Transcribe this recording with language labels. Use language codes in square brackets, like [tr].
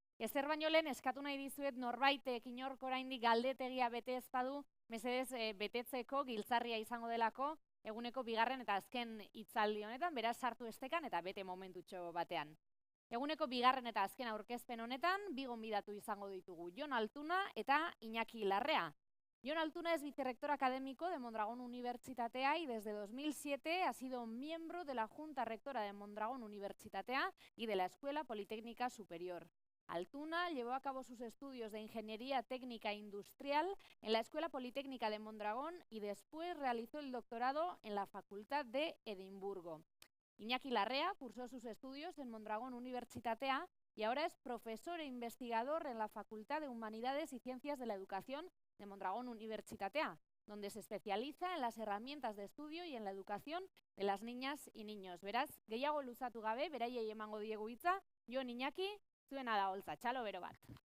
[eu] Ezer baino lehen eskatu nahi dizuet norbaitek inork oraindik galdetegia bete ez badu, mesedez betetzeko giltzarria izango delako, eguneko bigarren eta azken hitzaldi honetan, beraz sartu estekan eta bete momentutxo batean. Eguneko bigarren eta azken aurkezpen honetan, bi gonbidatu izango ditugu, Jon Altuna eta Iñaki Larrea. [es] Jon Altuna es vicerrector académico de Mondragón Universitatea y desde 2007 ha sido miembro de la Junta Rectora de Mondragón Universitatea y de la Escuela Politécnica Superior. Altuna llevó a cabo sus estudios de Ingeniería Técnica Industrial en la Escuela Politécnica de Mondragón y después realizó el doctorado en la Facultad de Edimburgo. Iñaki Larrea cursó sus estudios en Mondragón Universitatea y ahora es profesor e investigador en la Facultad de Humanidades y Ciencias de la Educación de Mondragón Universitatea, donde se especializa en las herramientas de estudio y en la educación de las niñas y niños. [eu] Beraz, gehiago luzatu gabe, beraiei emango diegu hitza, Jon Iñaki, zuena da holtza, txalo bero bat.